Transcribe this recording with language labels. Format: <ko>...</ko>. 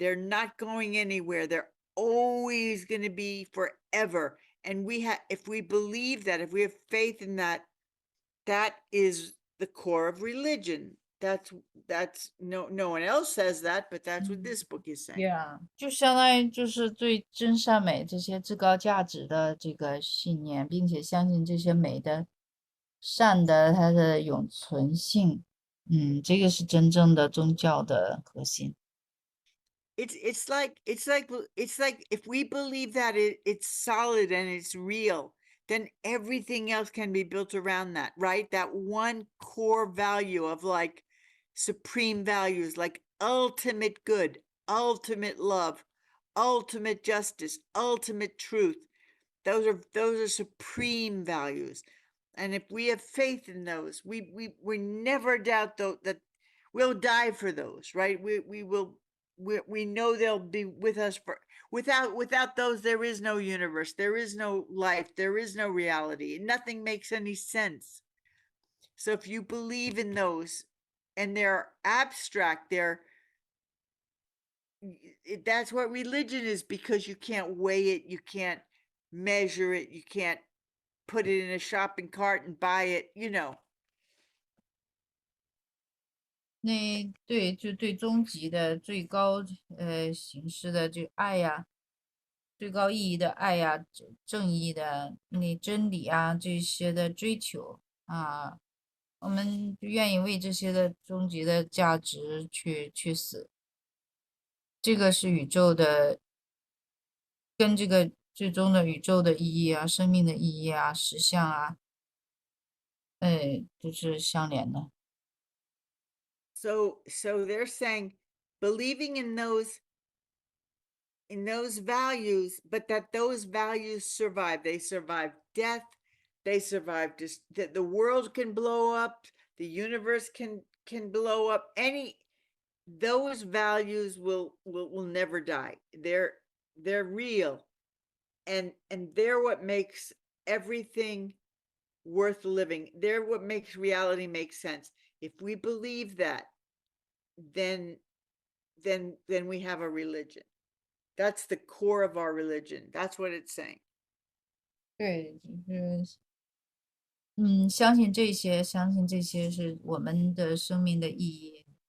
<en>They're not going anywhere. They're always going to be forever. And if we believe that, if we have faith in that, that is the core of religion. That's no one else says that, but that's what this book is saying.</en> <zh>Yeah，就相当于就是对真善美这些至高价值的这个信念，并且相信这些美的、善的它的永存性。这个是真正的宗教的核心。</zh> <en>It's like if we believe that it's solid and it's real, then everything else can be built around that, right? That one core value of like supreme values, like ultimate good, ultimate love, ultimate justice, ultimate truth. Those are supreme values. And if we have faith in those, we never doubt that we'll die for those, right? We know they'll be with us for without those there is no universe, there is no life, there is no reality, nothing makes any sense. So if you believe in those and they're abstract, that's what religion is, because you can't weigh it, you can't measure it, you can't put it in a shopping cart and buy it,</en> <zh>那对，就对终极的最高形式的这爱呀，最高意义的爱呀，正义的那真理啊，这些的追求啊，我们就愿意为这些的终极的价值去死。这个是宇宙的，跟这个最终的宇宙的意义啊、生命的意义啊、实相啊，都是相连的。</zh> <en>So they're saying believing in those values, but that those values survive. They survive death. They survive just that the world can blow up, the universe can blow up. Those values will never die. They're real, and they're what makes everything worth living. They're what makes reality make sense. If we believe that, then we have a religion. That's the core of our religion. That's what it's saying.</en> <zh>对，就是相信这些是我们的生命的意义。</zh>